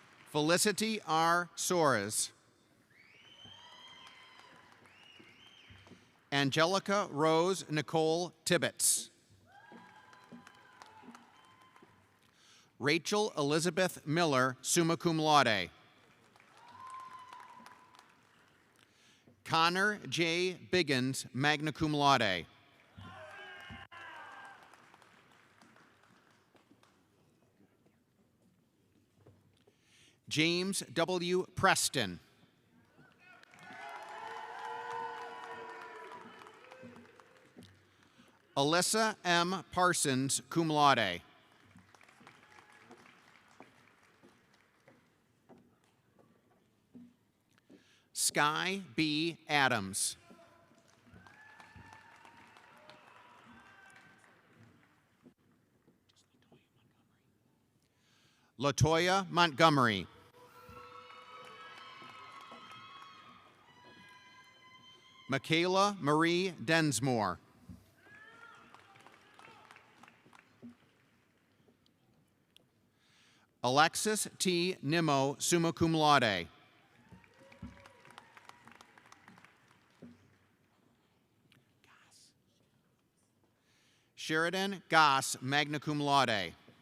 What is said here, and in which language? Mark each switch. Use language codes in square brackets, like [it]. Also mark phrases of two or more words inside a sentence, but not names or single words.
[en] Felicity R. Soares. Angelica Rose Nicole Tibbetts. Rachel Elizabeth Miller, [la] summa cum laude. [en] Connor J. [la] Biggins, magna cum laude. [en] James W. Preston. Alyssa M. [la] Parsons, cum laude. [en] Sky B. Adams. Latoya Montgomery. Michaela Marie Densmore. Alexis T. [la] Nimmo, summa cum laude. Sheridan Goss, magna cum laude.